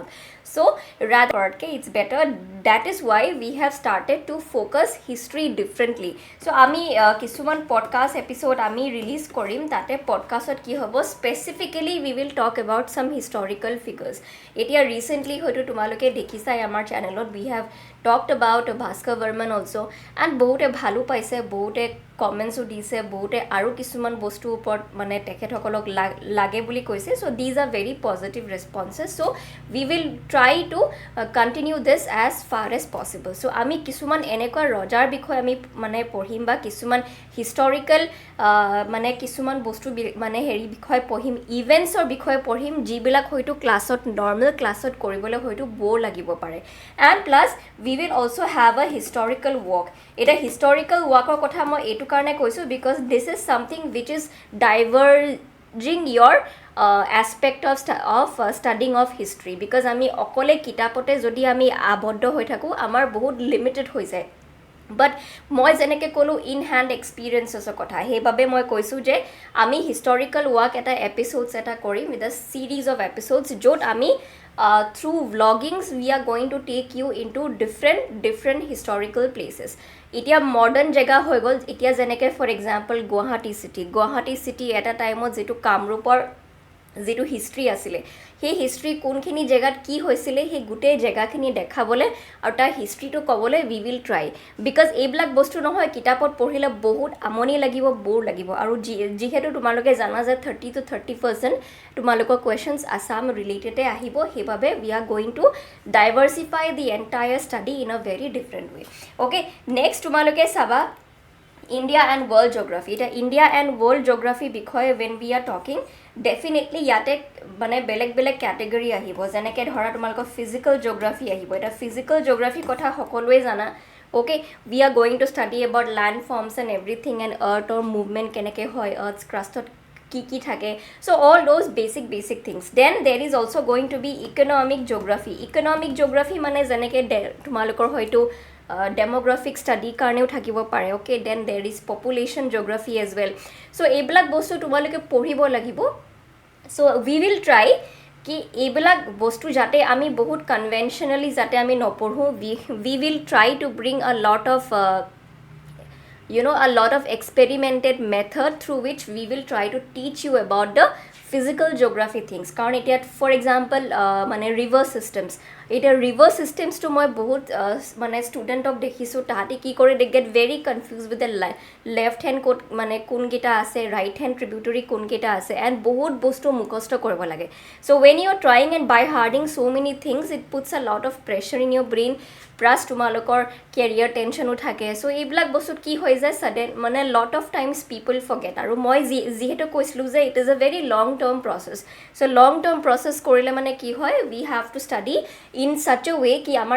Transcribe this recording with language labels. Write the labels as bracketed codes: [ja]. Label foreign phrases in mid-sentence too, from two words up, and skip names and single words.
[en] so ratherকে it's better that is why we have started to focus history differently [as] চ' আমি কিছুমান [en] podcast episode [as] আমি ৰিলিজ কৰিম তাতে পডকাষ্টত কি হ'ব [en] specifically we will talk about some historical figures [as] এতিয়া ৰিচেণ্টলি হয়তো তোমালোকে দেখিছাই আমাৰ চেনেলত [en] we have talked about Bhaskar Varman also and [as] বহুতে ভালো পাইছে বহুতে কমেন্টসও দিছে বহুতে আৰু কিছুমান বস্তু ওপৰত মানে তেখেতসকলক লাগে বুলি কৈছে [en] so these are very positive responses so we will try to continue this as far as possible [as] so আমি কিছুমান এনেকুৱা ৰজাৰ বিষয়ে আমি মানে পঢ়িম বা কিছুমান হিষ্টৰিকেল মানে কিছুমান বস্তু মানে হেৰি বিষয়ে পঢ়িম ইভেন্টছৰ বিষয়ে পঢ়িম যিবিলাক হয়তো ক্লাছত নৰ্মেল ক্লাছত কৰিবলৈ হয়তো বৰ লাগিব পাৰে [en] and plus we will also have a historical walk [as] এটা [en] historical walk [as] ৰ কথা মই এইটো কাৰণে [en] কৈছোঁ because this is something which is diverging your aspect of studying of history because [as] আমি অকলে কিতাপতে যদি আমি আবদ্ধ হৈ থাকোঁ আমাৰ বহুত লিমিটেড হৈ যায় বাট মই যেনেকৈ ক'লোঁ [en] in hand experiencesৰ [as] কথা সেইবাবে মই কৈছোঁ যে আমি [en] historical walk [as] এটা এপিছ'ডছ এটা কৰিম [en] with a series of episodes [as] য'ত আমি [en] through vloggings we are going to take you into different historical places [as] এতিয়া মডাৰ্ণ জেগা হৈ গ'ল এতিয়া যেনেকৈ [en] for example [as] গুৱাহাটী চিটি এটা টাইমত যিটো কামৰূপৰ যেটো হিষ্ট্ৰী আছিলে সেই হিষ্ট্ৰী কোনখিনি জেগাত কি হৈছিলে সেই গুটেই জেগাখিনি দেখাবলে আৰু তাৰ হিষ্ট্ৰীটো ক'বলে [en] we will try because [as] এইবিলাক বস্তু নহয় কিতাপত পঢ়িলে বহুত আমনি লাগিব বৰ লাগিব আৰু যিহেতু তোমালোকে জানা যে 30 to 30% তোমালোকৰ কুৱেশ্যনছ আছাম ৰিলেটেডে আহিব সেইবাবে [en] we are going to diversify the entire study in a very different way okay next [as] তোমালোকে চাবা [en] India and world geography. [as] এটা [en] India and world geography [as] বিষয়ে [en] when we are talking, definitely [as] ইয়াতে মানে বেলেগ বেলেগ ক্যাটেগৰি আহিব যেনেকৈ ধৰা তোমালোকৰ [en] physical geography [as] আহিব এটা [en] physical geography [as] কথা সকলোৱে জানা [en] okay we are going to study about landforms and everything and earth or movement [as] কেনেকৈ হয় [en] earth's crustত [as] কি থাকে [en] so all those basic things then there is also going to be economic geography [as] মানে যেনেকৈ তোমালোকৰ হয়তো [en] demographic study [as] কাৰণেও থাকিব পাৰে [en] okay then there is population geography as well so [as] এইবিলাক বস্তু তোমালোকে পঢ়িব লাগিব [en] so we will try [as] কি এইবিলাক বস্তু যাতে আমি বহুত [en] conventionally [as] যাতে আমি নপঢ়ো [en] we will try to bring a lot of a lot of experimented method through which we will try to teach you about the physical geography things [as] কাৰণ এতিয়া [en] for example মানে river systems এটা river systems to [as] মই বহুত মানে ষ্টুডেণ্টক দেখিছোঁ তাহাঁতি কি কৰে [en] they get very confused with the left hand [as] মানে কোনকেইটা আছে [en] right hand tributary [as] কোনকেইটা আছে [en] and বহুত [as] বস্তু মুখস্থ কৰিব লাগে [en] so when you are trying and by harding so many things it puts a lot of pressure in your brain plus তোমালোকৰ career tensionও থাকে so [as] এইবিলাক বস্তু কি হৈ যায় [en] sudden মানে lot of times people forget [as] আৰু মই যিহেতু কৈছিলোঁ যে [en] it is a very long term process so long term process কৰিলে [as] মানে কি হয় [en] we have to study in such a way [as] কি আমাৰ